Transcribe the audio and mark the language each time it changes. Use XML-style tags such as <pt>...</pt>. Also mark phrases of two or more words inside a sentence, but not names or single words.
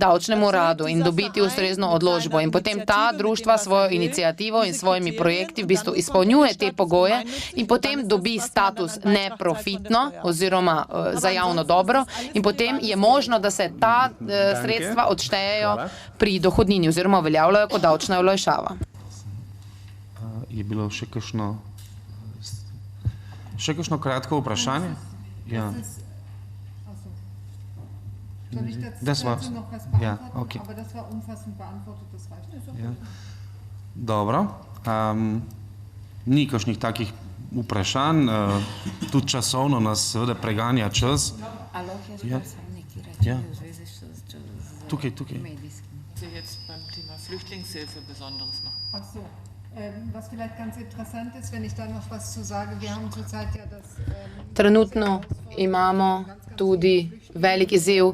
<sl>davčnem uradu in dobiti ustrezno odločbo in potem ta društva svojo inicijativo in svojimi projekti v bistvu izpolnjuje te pogoje in potem dobi status neprofitno oziroma za javno dobro in potem je možno, da se ta sredstva odštejejo pri dohodnini oziroma uveljavljajo kot davčna olajšava. Je bilo še kakšno kratko vprašanje?</sl> <de>Ja. Das war's. Ja, okay. Ja.</de> <sl>Dobro. Ni kakšnih takih vprašanj, tudi časovno nas seveda preganja čas. Ja. Ja. Tukaj. Trenutno imamo tudi velik izziv.</sl>